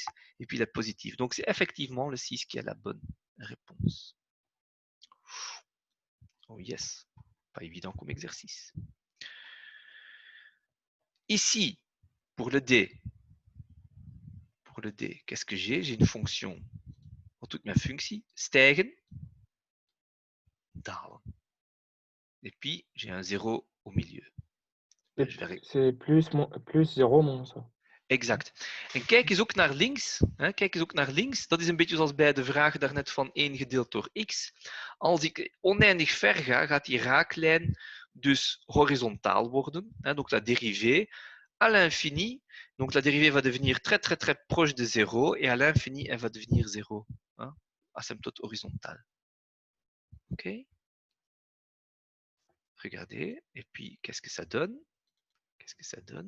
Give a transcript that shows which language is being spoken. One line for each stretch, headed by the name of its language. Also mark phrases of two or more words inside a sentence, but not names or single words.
French: Et puis elle est positive. Donc c'est effectivement le 6 qui a la bonne réponse.
English: Oh yes.
French: Pas évident comme exercice. Ici, pour le D, qu'est-ce que j'ai? J'ai une fonction pour toute ma fonction,
Dutch: stijgen, dalen.
French: Et puis, j'ai un 0 au milieu. C'est plus 0 moins ça. Exact.
Dutch: En kijk eens ook naar links. Kijk eens ook naar links. Dat is een beetje zoals bij de vraag daarnet van 1 gedeeld door x. Als ik oneindig ver ga, gaat die raaklijn dus horizontaal worden.
French: Donc la dérivée à l'infini. Donc la dérivée va devenir très très très proche de 0 et à l'infini, elle va devenir 0. Asymptote horizontale. OK? Regardez. Et puis, qu'est-ce que ça donne? Qu'est-ce que ça donne?